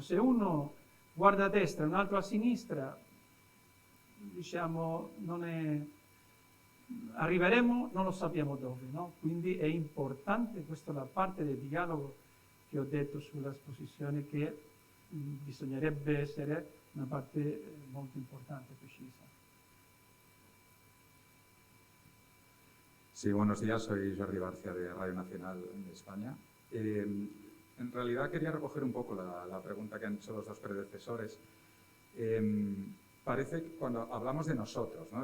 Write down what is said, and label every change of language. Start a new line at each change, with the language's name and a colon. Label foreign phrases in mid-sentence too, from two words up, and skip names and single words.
Italian: Se uno guarda a destra e un altro a sinistra, diciamo, arriveremo, non lo sappiamo dove, no? Quindi è importante, questa è la parte del dialogo che ho detto sull'esposizione, che bisognerebbe essere una parte molto importante, precisa.
Spanish: Sí, buenos días, soy Jordi Barcia de Radio Nacional de España. En realidad quería recoger un poco la pregunta que han hecho los dos predecesores. Parece que cuando hablamos de nosotros, ¿no?